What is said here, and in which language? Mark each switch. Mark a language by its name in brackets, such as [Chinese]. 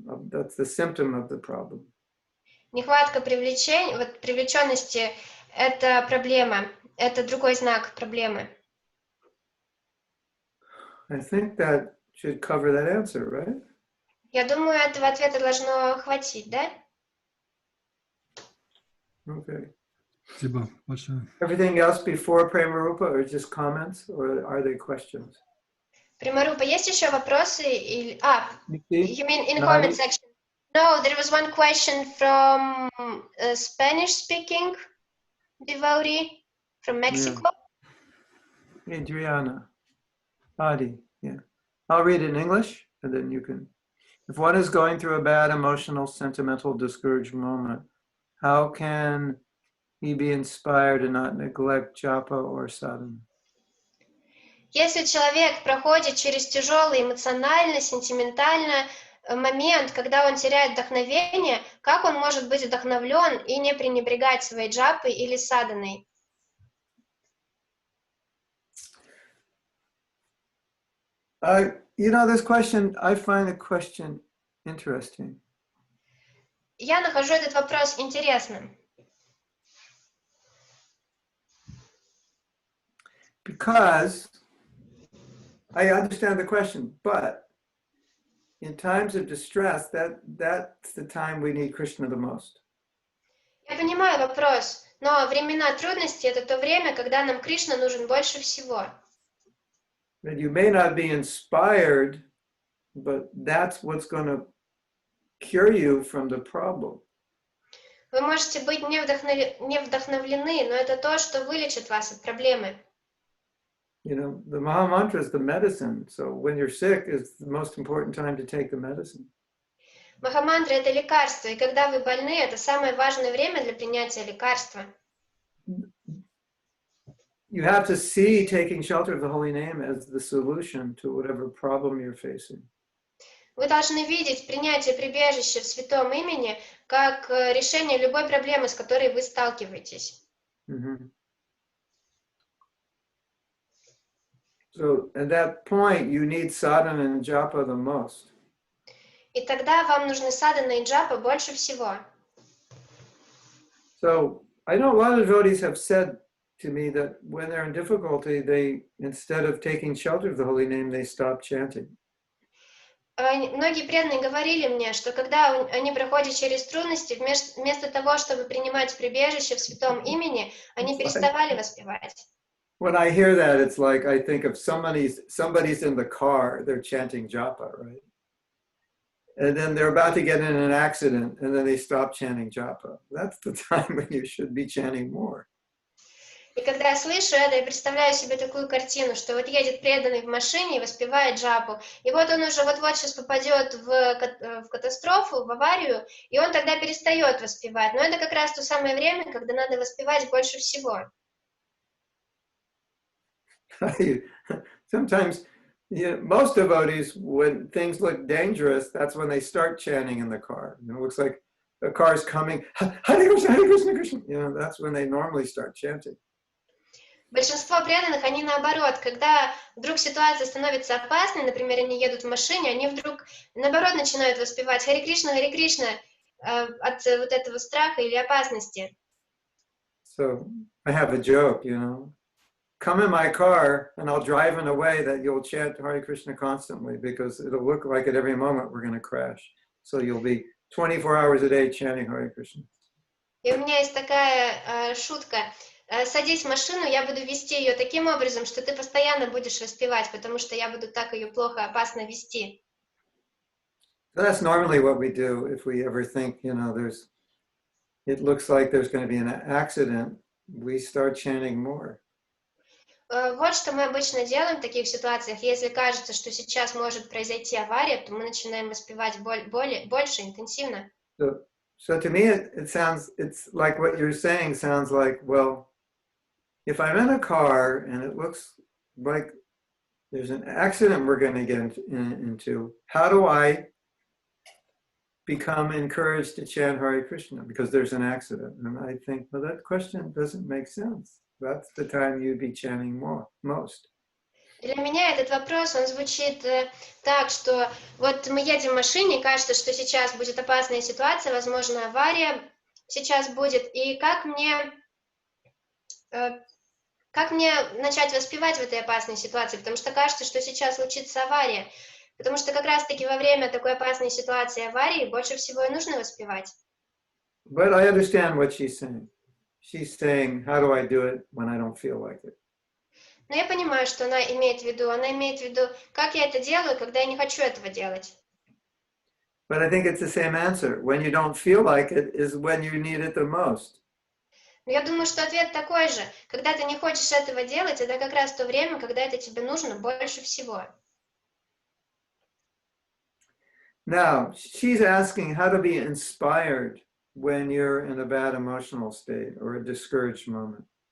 [English] that's the symptom of the problem. [Russian] Нехватка привлечения, вот привлеченности – это проблема, это другой знак проблемы. [English] I think that should cover that answer, right? [Russian] Я думаю, этого ответа должно хватить, да? [English] Okay. [Russian] Спасибо большое. [English] Everything else before Prema-rupa or just comments or are they questions? [Russian] Примарупа, есть еще вопросы? Или... [English] You mean in Nadi? comment section? No, there was one question from a Spanish-speaking devotee from Mexico. Adriana. Adi, yeah. I'll read it in English and then you can. If one is going through a bad emotional, sentimental, discouraged moment, how can he be inspired and not neglect japa or sadhana? [Russian] Если человек проходит через тяжелый эмоционально, сентиментально момент, когда он теряет вдохновение, как он может быть вдохновлен и не пренебрегать своей джапой или саданой? [English] You know, this question, I find the question interesting. [Russian] Я нахожу этот вопрос интересным. [English] Because I understand the question, but in times of distress, that's the time we need Krishna the most. [Russian] Я понимаю вопрос, но времена трудности – это то время, когда нам Кришна нужен больше всего. [English] That you may not be inspired, but that's what's going to cure you from the problem. [Russian] Вы можете быть не вдохновлены, но это то, что вылечит вас от проблемы. [English] You know, the Maha Mantra is the medicine. So when you're sick, it's the most important time to take the medicine. [Russian] Махамантра – это лекарство, и когда вы больны, это самое важное время для принятия лекарства. [English] You have to see taking shelter of the holy name as the solution to whatever problem you're facing. [Russian] Вы должны видеть принятие прибежища в святом имени как решение любой проблемы, с которой вы сталкиваетесь. Mm-hmm. [English] So at that point, you need sadhana and japa the most. [Russian] И тогда вам нужны садхана и джапа больше всего. [English] So I know a lot of devotees have said to me that when they're in difficulty, they, instead of taking shelter of the holy name, they stop chanting. [Russian] Многие преданные говорили мне, что когда они проходят через трудности, вместо того, чтобы принимать прибежище в святом имени, они переставали воспевать. [English] When I hear that, it's like I think of somebody's in the car, they're chanting japa, right? And then they're about to get in an accident, and then they stop chanting japa. That's the time when you should be chanting more. [Russian] И когда я слышу это, я представляю себе такую картину, что вот едет преданный в машине и воспевает джапу, и вот он уже вот-вот сейчас попадет в катастрофу, в аварию, и он тогда перестает воспевать. Но это как раз то самое время, когда надо воспевать больше всего. [English] Sometimes, most devotees, when things look dangerous, that's when they start chanting in the car. You know, it looks like the car's coming, Hare Krishna, Hare Krishna, Krishna. You know, that's when they normally start chanting. [Russian] Большинство преданных, они наоборот, когда вдруг ситуация становится опасной, например, они едут в машине, они вдруг, наоборот, начинают воспевать Харе Кришна, от вот этого страха или опасности. [English] So I have a joke, you know. Come in my car and I'll drive in a way that you'll chant Hare Krishna constantly because it'll look like at every moment we're going to crash. So you'll be 24 hours a day chanting Hare Krishna. [Russian] И у меня есть такая шутка. Садись в машину, я буду вести ее таким образом, что ты постоянно будешь воспевать, потому что я буду так ее плохо, опасно вести. [English] So that's normally what we do if we ever think, it looks like there's going to be an accident, we start chanting more. [Russian] Вот что мы обычно делаем в таких ситуациях. Если кажется, что сейчас может произойти авария, то мы начинаем воспевать больше, интенсивно. [English] So to me, it's like what you're saying sounds like, well, if I'm in a car and it looks like there's an accident we're going to get into, how do I become encouraged to chant Hare Krishna because there's an accident? And I think, well, that question doesn't make sense. That's the time you'd be chanting most. [Russian] Для меня этот вопрос, он звучит так, что вот мы едем в машине, кажется, что сейчас будет опасная ситуация, возможно, авария сейчас будет, и как мне начать воспевать в этой опасной ситуации, потому что кажется, что сейчас случится авария, потому что как раз-таки во время такой опасной ситуации аварии больше всего и нужно воспевать. [English] But I understand what she's saying. She's saying, how do I do it when I don't feel like it? [Russian] Но я понимаю, что она имеет в виду. Она имеет в виду, как я это делаю, когда я не хочу этого делать. [English] But I think it's the same answer. When you don't feel like it is when you need it the most. [Russian] Но я думаю, что ответ такой же. Когда ты не хочешь этого делать, это как раз то время, когда это тебе нужно больше всего. [English] Now, she's asking how to be inspired when you're in a bad emotional state or a discouraged moment.